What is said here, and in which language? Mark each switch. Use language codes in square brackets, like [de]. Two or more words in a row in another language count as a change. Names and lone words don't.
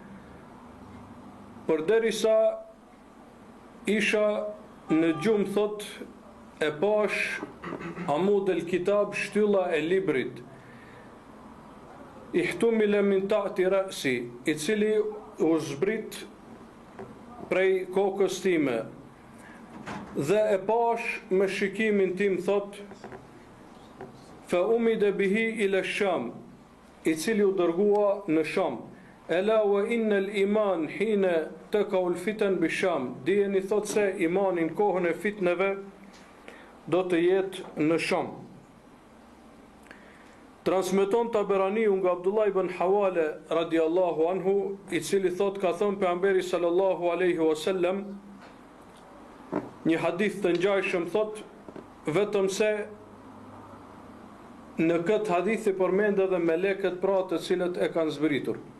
[sq] përderisa isha në gjumë, thot e pash [ar] عمود الكتاب, [sq] shtylla e librit, [ar] احتمل من تحت رأسي, [sq] i cili u zbrit prej kokës time, dhe e pash me shikimin tim, thot [ar] فعمد به إلى الشام, [sq] i cili u dërgua në Sham. [ar] ألا وإن الإيمان حين تقع الفتن بالشام, [sq] dijeni thot se imanin kohën e fitneve do të jetë në Sham. Transmeton Taberaniu nga Abdullah ibn Hawale [ar] رضي الله عنه, [sq] i cili thot ka thënë pejgamberi [ar] صلى الله عليه وسلم, [sq] një hadith të ngjashëm thot, vetëm se në këtë hadith i përmend edhe melekët pra të cilët e kanë zbritur.